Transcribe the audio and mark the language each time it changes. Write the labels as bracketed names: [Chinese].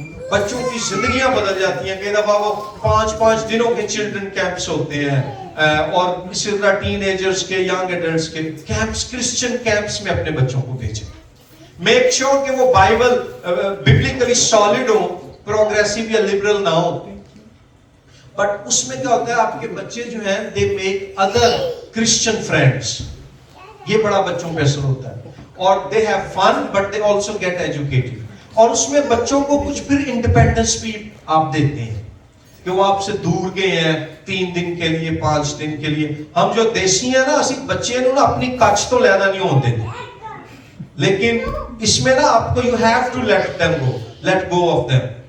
[Urdu] بچوں کی زندگیاں بدل جاتی ہیں. کئی دفعہ وہ 5 دنوں کے چلڈرن کیمپس ہوتے ہیں, اور اسی طرح ٹین ایجرز کے, ینگ ایڈلٹس کے کیمپس, کرسچن کیمپس میں اپنے بچوں کو بھیجیں. [English] make sure [Urdu] کہ وہ بائبل ببلیکلی سالڈ ہو, پروگریسو یا لبرل نہ ہو. بٹ اس میں کیا ہوتا ہے, آپ کے بچے جو ہیں [English] They make other Christian friends. [Urdu] یہ بڑا بچوں پہ اثر ہوتا ہے. [English] اور they have fun but they also get educated. [Urdu] اور اس میں بچوں کو کچھ پھر انڈیپینڈنس بھی آپ دیتے ہیں کہ وہ آپ سے دور گئے ہیں 3 دن کے لیے, 5 دن کے لیے. ہم جو دیسی ہیں نا, اسی بچے نا اپنی کچھ تو لینا نہیں ہوتے تھے, لیکن اس میں نا آپ کو [English] You have to let go of them.